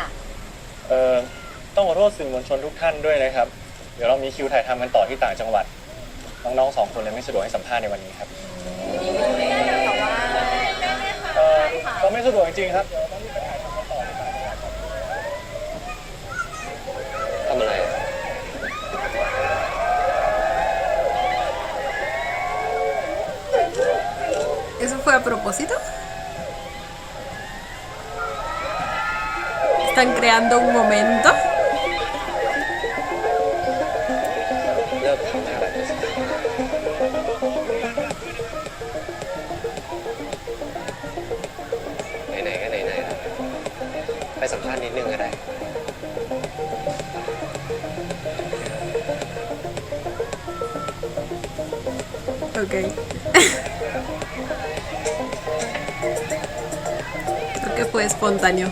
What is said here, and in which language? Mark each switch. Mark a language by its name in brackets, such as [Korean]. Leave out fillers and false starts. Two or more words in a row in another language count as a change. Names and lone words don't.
[Thai] ต้องขอโทษสื่อมวลชนทุกท่านด้วยนะครับ เดี๋ยวเรามีคิวถ่ายทำกันต่อที่ต่างจังหวัด น้องๆ2 คนเลยไม่สะดวกให้สัมภาษณ์ในวันนี้ครับก็ไม่สะดวกจริงๆครับ ทำอะไร [Spanish] Eso fue a propósito? ¿Están creando un momento? [Thai] เลิกทำหน้าแบบนี้สิไหนๆก็ไหนๆแล้วไปสัมภาษณ์นิดนึงก็ได้ [Spanish] Ok. Creo que fue espontáneo.